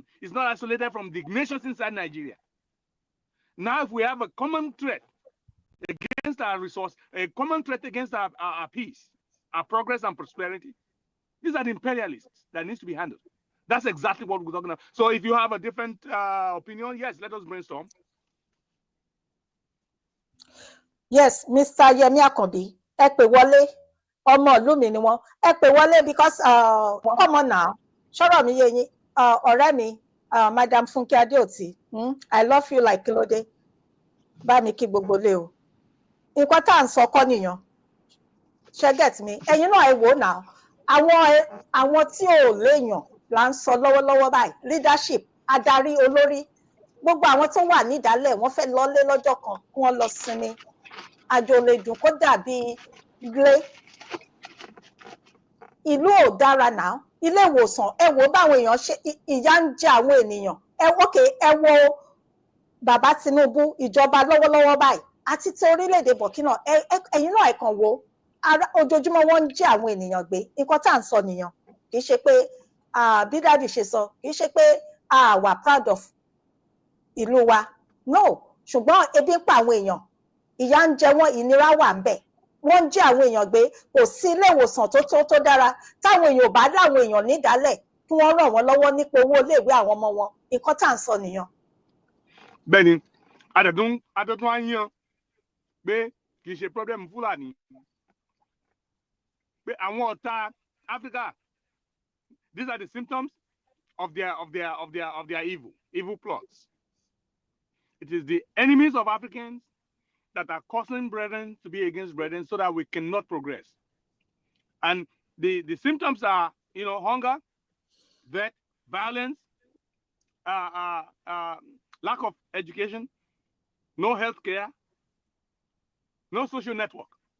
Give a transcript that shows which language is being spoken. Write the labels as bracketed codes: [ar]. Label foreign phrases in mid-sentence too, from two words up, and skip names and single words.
[en] It's not isolated from the nations inside Nigeria. Now, if we have a common threat against our resource, a common threat against our peace, our progress and prosperity, these are the imperialists that needs to be handled. That's exactly what we're talking about. So if you have a different opinion, yes, let us brainstorm. Yes, Mr. [yo] Yemi Akanbi, ẹ pè wọlé, ọmọ ìlú mi ni wọ́n. Ẹ pè wọlé [en] because come on now. [yo] Ṣọ́rọ̀ mi yé yín, ọ̀rẹ́ mi, Madam Funke Adeoti, [en] I love you like Kílódé. [yo] bá mi kí gbogbo lé o nǹkan tá à ń sọ kọ́ nìyàn ṣe [en] get me [yo] ẹ̀yin náà ẹ wò náà àwọn tí ò léèyàn là ń sọ lọ́wọ́lọ́wọ́ báyìí leadership adarí olórí gbogbo àwọn tó wà nídàálẹ̀ wọ́n fẹ́ lọlé lọ́jọ́ kan kí wọ́n lọ sinmi àjò lè dùn kó dàbí ilé ìlú ò dára náà ilé ìwòsàn ẹ wò báwọn èèyàn ṣe ìyà ń jẹ àwọn ènìyàn ẹ wo bàbá Tinubu ìjọba lọ́wọ́lọ́wọ́ báyìí àti ti orílẹ̀-èdè Burkina ẹ̀yin náà ẹ̀kan wo ojoojúmọ́ wọ́n ń jí àwọn ènìyàn gbé nǹkan tá à ń sọ nìyàn kì í ṣe pé bí dáàdì ṣe sọ kì í ṣe pé a wà [en] proud of [yo] ìlú wa no ṣùgbọ́n ebi ń pa àwọn èèyàn ìyà ń jẹ wọ́n ìnira wà ń bẹ̀ wọ́n ń jí àwọn èèyàn gbé kò sí ilé ìwòsàn tó dára táwọn èèyàn ò bá láwọn èèyàn nídàálẹ̀ kí wọ́n ràn wọ́n lọ́wọ́ nípa owó iléèwé àwọn ọmọ wọn nǹkan tá à ń sọ nìyàn. bẹ́ẹ̀ni adẹ̀tún á yan pé kì í ṣe problem Fúlàní pé àwọn ọ̀tá Africa [en] these are the symptoms of their evil plots. It is the enemies of Africans that are causing brethren to be against brethren so that we cannot progress. And the symptoms are, hunger, death, violence, lack of education, no health care, no social network.